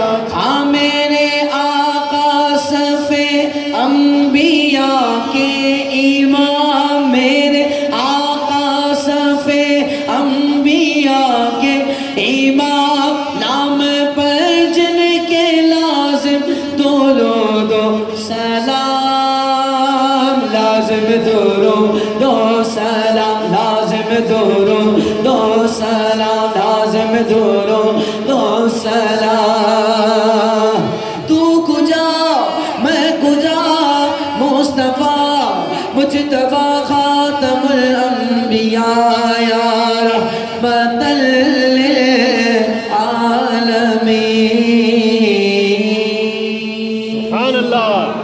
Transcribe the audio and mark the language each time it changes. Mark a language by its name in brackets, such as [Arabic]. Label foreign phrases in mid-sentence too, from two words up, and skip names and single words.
[Urdu] ہاں میرے آقا صف انبیاء کے امام میرے آقا صف انبیاء کے امام نام پر جن کے لازم درود و سلام لازم درود و سلام لازم درود و سلام لازم درود و سلام تو کجا میں کجا مصطفیٰ مجتبی خاتم الانبیاء [Arabic] یا رحمت للعالمین سبحان اللہ